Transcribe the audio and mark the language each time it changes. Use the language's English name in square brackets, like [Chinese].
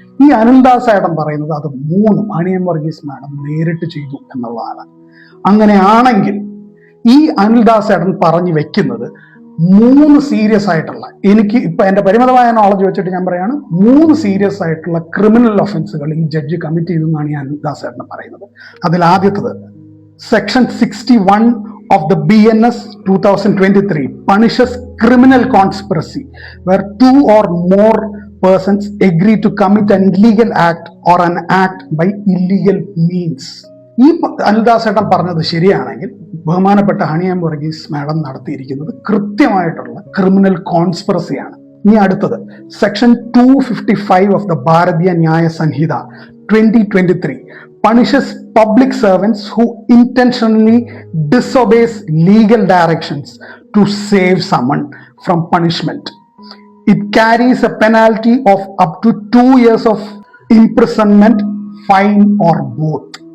[Malayalam] ഈ അനിൽദാസ് ചേട്ടൻ പറയുന്നത് അത് 3 ഹണി എം വർഗീസ് മാഡം നേരിട്ട് ചെയ്തു എന്നുള്ളതാണ്. അങ്ങനെയാണെങ്കിൽ ഈ അനിൽദാസ് ചേട്ടൻ പറഞ്ഞു വെക്കുന്നത് 3 സീരിയസ് ആയിട്ടുള്ള, എനിക്ക് ഇപ്പൊ എന്റെ പരിമിതമായ നോളജ് വെച്ചിട്ട് ഞാൻ പറയാണ്, 3 സീരിയസ് ആയിട്ടുള്ള ക്രിമിനൽ ഒഫൻസുകൾ ഈ ജഡ്ജി കമ്മിറ്റ് ചെയ്തു എന്നാണ് ഈ അനിൽദാസ് ചേട്ടൻ പറയുന്നത്. അതിൽ ആദ്യത്തത് [English] Section 61 of the BNS 2023 punishes criminal conspiracy where 2 or more persons agree to commit an illegal act or an act by illegal means. [Malayalam] ഈ അനിൽദാസ് ചേട്ടൻ പറഞ്ഞത് ശരിയാണെങ്കിൽ ബഹുമാനപ്പെട്ട ഹണി എം വർഗീസ് മാഡം നടത്തിയിരിക്കുന്നത് കൃത്യമായിട്ടുള്ള ക്രിമിനൽ കോൺസ്പിറസിയാണ്. ഇനി അടുത്തത് [English] Section 255 of the Bharatiya Nyaya Sanhita 2023 punishes public servants who intentionally disobeys legal directions to save someone from punishment. It carries a penalty of up to 2 years of imprisonment, fine or both.